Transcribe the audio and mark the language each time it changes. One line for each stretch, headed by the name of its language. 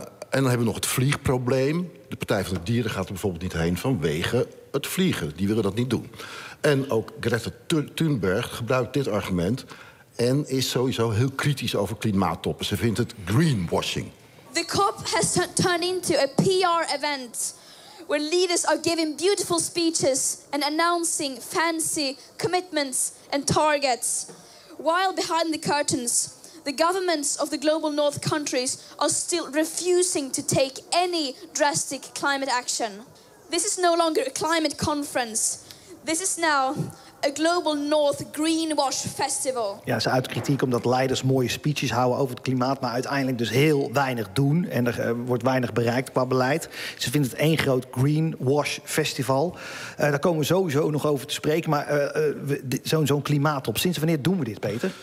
Dutch: En dan hebben we nog het vliegprobleem. De Partij van de Dieren gaat er bijvoorbeeld niet heen vanwege het vliegen. Die willen dat niet doen. En ook Greta Thunberg gebruikt dit argument en is sowieso heel kritisch over klimaattoppen. Ze vindt het greenwashing.
English: The COP has turned into a PR event where leaders are giving beautiful speeches and announcing fancy commitments and targets. While behind the curtains, the governments of the global north countries are still refusing to take any drastic climate action. This is no longer a climate conference. This is now a global north greenwash festival.
Dutch: Ja, ze uit kritiek omdat leiders mooie speeches houden over het klimaat, maar uiteindelijk dus heel weinig doen en er wordt weinig bereikt qua beleid. Ze vindt het één groot greenwash festival. Daar komen we sowieso nog over te spreken, maar zo'n klimaattop. Sinds wanneer doen we dit, Peter?